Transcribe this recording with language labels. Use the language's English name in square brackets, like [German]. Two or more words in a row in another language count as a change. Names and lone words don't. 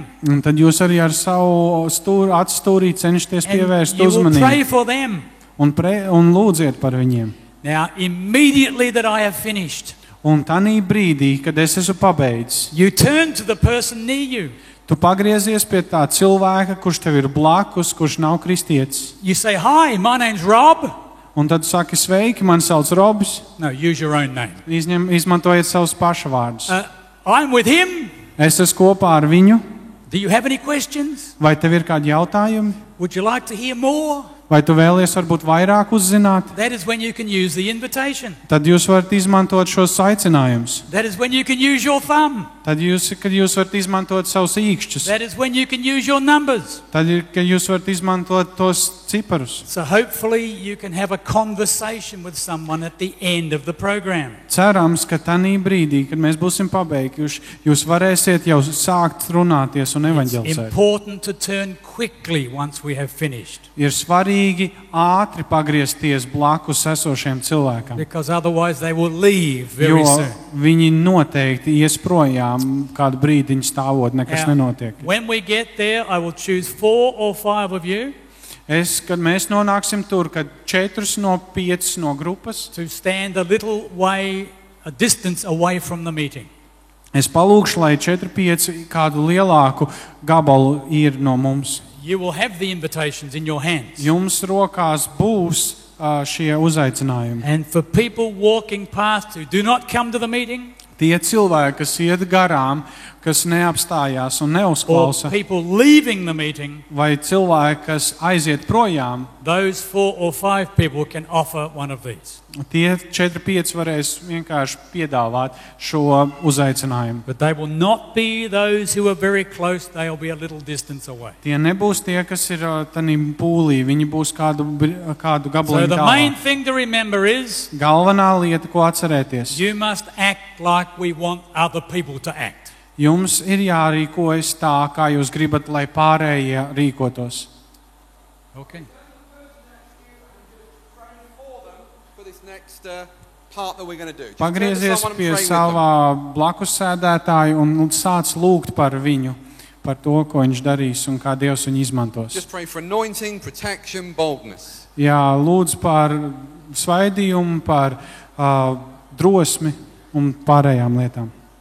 [Latvian] un tad jūs arī ar savu atstūrī cenšaties [English] And [Latvian] pievērst [English] you will pray [Latvian] uzmanību [English] for them. [Latvian] un lūdziet par viņiem. [English] Now, immediately that I have finished, [Latvian] Un tanī brīdī, kad es esmu pabeidzis, [English] you turn to the person near you. [Latvian] tu pagriezies pie tā cilvēka, kurš tev ir blakus, kurš nav kristietis. [English] You say, "Hi, my name's Rob." [Latvian] Un tad saki, sveiki, man sauc Robs. [English] No, use your own name. [Latvian] Izmantojiet savus pašavārdus. [English] I'm with him. [Latvian] Es esmu kopā ar viņu. [English] Do you have any questions? [Latvian] Vai tev ir kādi jautājumi? [English] Would you like to hear more? [Latvian] Vai tu vēlies varbūt vairāk uzzināt? [English] That is when you can use the invitation. [Latvian] Tad jūs varat izmantot šos aicinājumus. [English] That is when you can use your thumb. [Latvian] Tad kad jūs varat izmantot savus īkšķus. [English] That is when you can use your numbers. [Latvian] Tad kad jūs varat izmantot tos ciparus. [English] So hopefully you can have a conversation with someone at the end of the program. [Latvian] Cerams, ka tanī brīdī, kad mēs būsim pabeiguši, jūs varēsiet jau sākt runāties un [English] It's [Latvian] evaņģelizēt. [English] important to turn quickly once we have finished, [Latvian] Ir svarīgi ātri pagriezties blakus esošiem cilvēkam, [English] because otherwise they will leave [Latvian] jo [English] very soon. [Latvian] viņi noteikti ies projām kādu brīdiņu stāvot, nekas [English] Now, [Latvian] nenotiek. [English] when we get there, I will choose 4 or 5 of you [Latvian] Kad mēs nonāksim tur, kad 4 no 5 no grupas, [English] to stand a little way, a distance away from the meeting. [Latvian] es palūkšu, lai 4-5 kādu lielāku gabalu ir no mums. [English] You will have the invitations in your hands. [Latvian] Jums rokās būs šie uzaicinājumi. [English] And for people walking past who do not come to the meeting, [Latvian] Tie cilvēki, kas iet garām, kas neapstājās un [English] or [Latvian] neuzklausa, [English] people leaving the meeting, [Latvian] vai cilvēki, kas aiziet projām, [English] those 4 or 5 people can offer one of these. [Latvian] tie 4-5 varēs vienkārši piedāvāt šo uzaicinājumu. [English] But they will not be those who are very close, they will be a little distance away. [Latvian] Tie nebūs tie, kas ir tanī pūlī, viņi būs kādu [English] So [Latvian] gabaliņu [English] the main [Latvian] tālāk. [English] thing to remember is [Latvian] Galvenā lieta, ko atcerēties, [English] you must act like we want other people to act. [Latvian] jums ir jārīkojas tā, kā jūs gribat, lai pārējie rīkotos. Okay. Pagriezies pie savā blakus sēdētāja un sāc lūgt par viņu, par to, ko viņš darīs un kā Dievs viņu izmantos. [English] Just pray for anointing, protection, boldness. [Latvian] Jā, lūdz par svaidījumu, par drosmi un pārējām lietām.